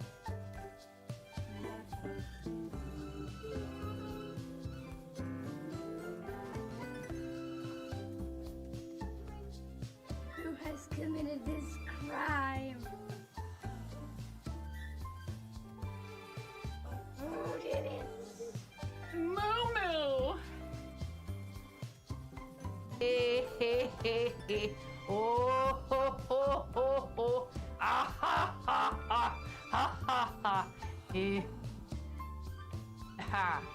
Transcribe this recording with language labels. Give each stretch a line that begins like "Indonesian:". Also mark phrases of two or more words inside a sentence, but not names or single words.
English: Who has committed this crime? Who did it? Moo-moo! Hey, hey, hey, hey. Oh, ho, ho, ho, ho. Ah, ha, ha, ha. Ha, ha, ha. Eh. Ha.